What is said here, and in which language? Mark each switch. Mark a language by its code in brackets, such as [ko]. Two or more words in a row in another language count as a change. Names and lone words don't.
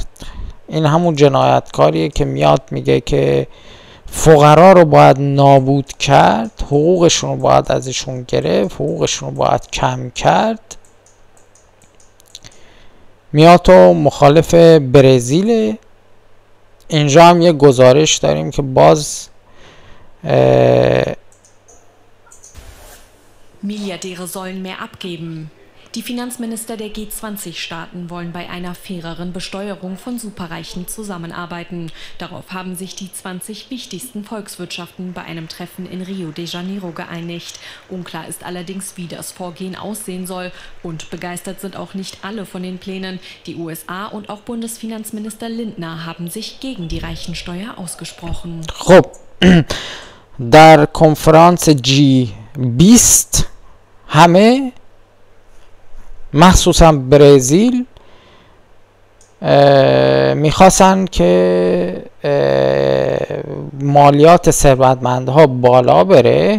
[fa] این همون جنایتکاریه که میاد میگه که فقرا رو باید نابود کرد، حقوقشون رو باید ازشون گرفت، حقوقشون رو باید کم کرد. میاد تو مخالف برزیل. اینجا هم یه گزارش داریم که باز [de] Milliardäre sollen mehr abgeben. Die Finanzminister der G20-Staaten wollen bei einer faireren Besteuerung von Superreichen zusammenarbeiten. Darauf haben sich die 20 wichtigsten Volkswirtschaften bei einem Treffen in Rio de Janeiro geeinigt. Unklar ist allerdings, wie das Vorgehen aussehen soll. Und begeistert sind auch nicht alle von den Plänen. Die USA und auch Bundesfinanzminister Lindner haben sich gegen die Reichensteuer ausgesprochen. [fa] خب در کنفرانس G20 همه مخصوصا برزیل میخواستن که مالیات ثروتمندها بالا بره.